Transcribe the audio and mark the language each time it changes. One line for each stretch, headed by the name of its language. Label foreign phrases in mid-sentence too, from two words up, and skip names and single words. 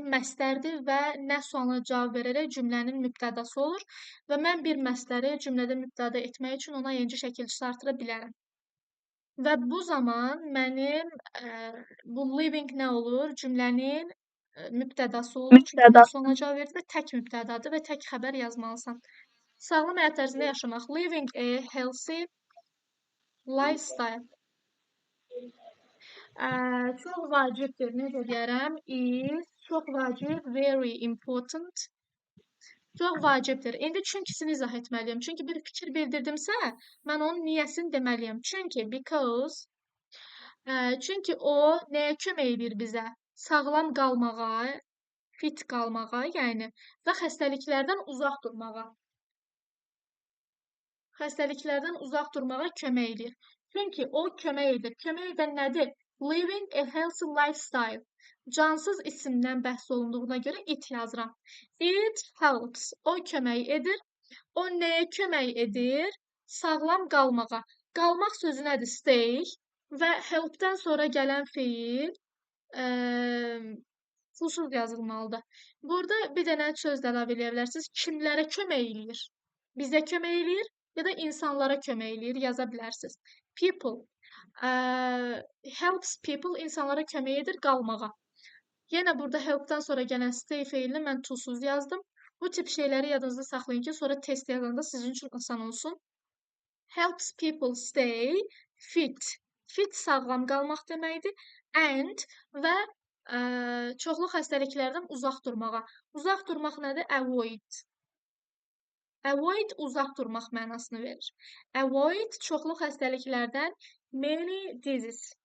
Azerbaijani: Məstərdir və nə sualına cavab verərək cümlənin mübtədası olur və mən bir məstəri cümlədə mübtəda etmək üçün ona yenci şəkilçisi artıra bilərəm. Və bu zaman mənim bu living nə olur? Cümlənin mübtədası olur. Çünki nə sualına cavab verir və tək mübtədadır və tək xəbər yazmalısan. Sağlam həyat tərzində yaşamaq.
English: Living a healthy lifestyle.
Azerbaijani: Çox vacibdir. Necə deyərəm? Is çox vacib,
English: very important.
Azerbaijani: Çox vacibdir. İndi çünkisini izah etməliyəm. Çünki bir fikir bildirdimsə, mən onun niyəsini deməliyəm. Çünki o nəyə kömək edir bizə? Sağlam qalmağa, fit qalmağa, yəni və xəstəliklərdən uzaq durmağa. Xəstəliklərdən uzaq durmağa kömək edir. Çünki o kömək edir. Kömək edən nədir?
English: Living a healthy lifestyle.
Azerbaijani: Cansız isimdən bəhs olunduğuna görə it yazıram.
English: It helps.
Azerbaijani: O kömək edir. O nəyə kömək edir? Sağlam qalmağa. Qalmaq sözü nədir? Stay. Və help-dən sonra gələn feil pulsuz yazılmalıdır. Burada bir dənə söz də əlavə edə bilərsiniz. Kimlərə kömək eləyir? Bizə kömək eləyir ya da insanlara kömək eləyir yaza bilərsiniz.
English: People helps people
Azerbaijani: insanlara kömək edir qalmağa. Yenə burada help-dən sonra gələn stay feilini mən pulsuz yazdım. Bu tip şeyləri yadınızda saxlayın ki, sonra test yazanda sizin üçün asan olsun.
English: Helps people stay fit.
Azerbaijani: Fit sağlam qalmaq deməkdir. And və çoxlu xəstəliklərdən uzaq durmağa. Uzaq durmaq nədir? Avoid. Avoid uzaq durmaq mənasını verir. Avoid çoxlu xəstəliklərdən
English: many diseases.